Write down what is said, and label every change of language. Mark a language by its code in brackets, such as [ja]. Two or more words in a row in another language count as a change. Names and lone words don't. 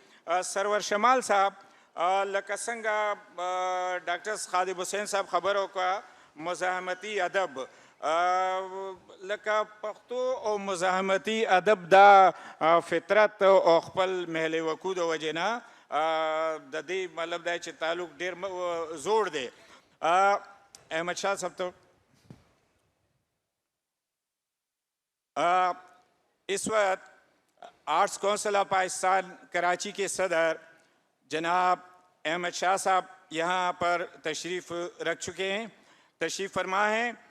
[ps] سرور شمال صاحب لکه څنګه ډاکټر خالد حسین صاحب خبره وکړه مزاحمتي ادب، لکه پښتو او مزاحمتي ادب دا فطرت او خپل محل وقوع د وجې نه د دې مطلب دی چې تعلق ډېر زوړ دی. [ur] احمد شاه صاحب ته اس وقت آرٹس کونسل آف پاکستان کراچی کے صدر جناب احمد شاہ صاحب یہاں پر تشریف رکھ چکے ہیں. تشریف فرما ہیں.